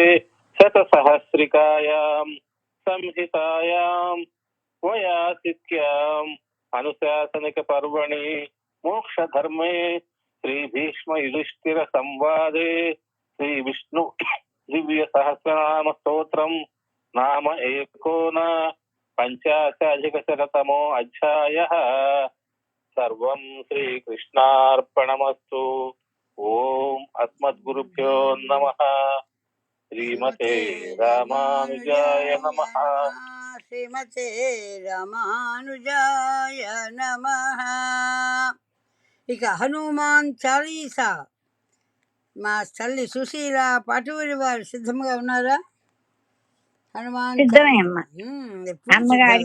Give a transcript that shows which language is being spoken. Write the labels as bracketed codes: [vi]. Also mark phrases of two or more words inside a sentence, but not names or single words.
[sa] शतसहस्रिकायां संहितायां वयासिक्याम् अनुशासनिकपर्वणि मोक्षधर्मे श्रीभीष्म संवादे श्रीविष्णु दिव्य सहस्रनाम स्तोत्रं नाम एकोनपञ्चाशदधिकशततमो अध्यायः। सर्वं श्रीकृष्णार्पणमस्तु। ओम अस्मद्गुरुभ्यो नमः। श्रीमते रामानुजाय नमः। శ్రీమతే రామానుజాయ నమః. [te] ఇక హనుమాన్ చాలీసా మా తల్లి సుశీల పాటూరి వారు సిద్ధంగా ఉన్నారా? హనుమాన్ సిద్ధమే అమ్మ. ఎప్పుడు అమ్మగారికి